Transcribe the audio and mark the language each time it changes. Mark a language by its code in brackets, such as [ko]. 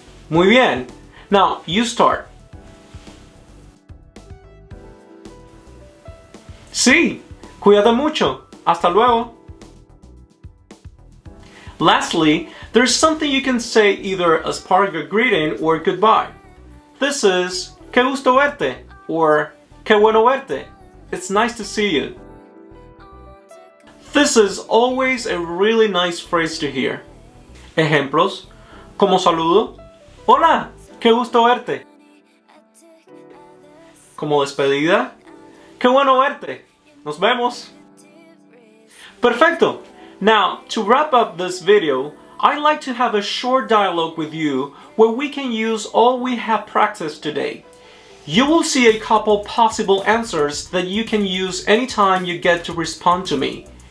[es] Muy bien. [en] Now, you start. [es] Sí, cuídate mucho. Hasta luego. [en] Lastly, there's something you can say either as part of your greeting or goodbye. This is [es] qué gusto verte or qué bueno verte. [en] It's nice to see you. This is always a really nice phrase to hear. [es] Ejemplos, como saludo, hola, qué gusto verte. Como despedida, qué bueno verte. Nos vemos. Perfecto. [en] Now, to wrap up this video, I'd like to have a short dialogue with you where we can use all we have practiced today. You will see a couple possible answers that you can use anytime you get to respond to me.